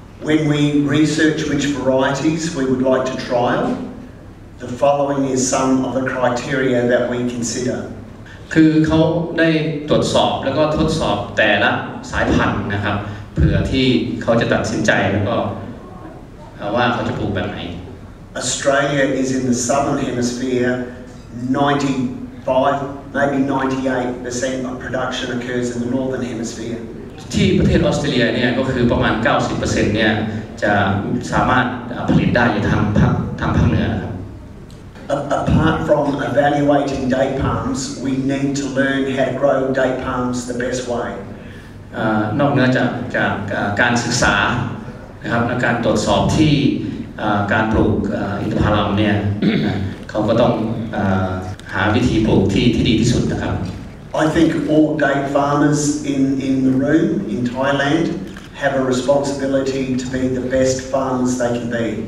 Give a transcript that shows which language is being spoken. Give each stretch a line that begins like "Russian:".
English: When we research which varieties we would like to trial, the following is some of the criteria that we consider.
Thai: คือเขาได้ตรวจสอบแล้วก็ทดสอบแต่ละสายพันธุ์นะครับเพื่อที่เขาจะตัดสินใจแล้วก็ว่าเขาจะปลูกแบบไหน
English: Australia is in the southern hemisphere. 95, maybe 98% of production occurs in the northern hemisphere.
Thai: ที่ ประเทศออสเตรเลียเนี่ยก็คือประมาณ 90% เนี่ยจะสามารถผลิตได้อยู่ทางภาคเหนือครับ
English: Apart from evaluating date palms, we need to learn how to grow date palms the best way.
Thai: นอกเหนือจากการศึกษานะครับและการตรวจสอบที่การปลูกอินทผลัมเนี่ยเขาก็ต้องหาวิธีปลูกที่ดีที่สุดนะครับ
English: I think all date farmers in the room in Thailand have a responsibility to be the best farmers they can be.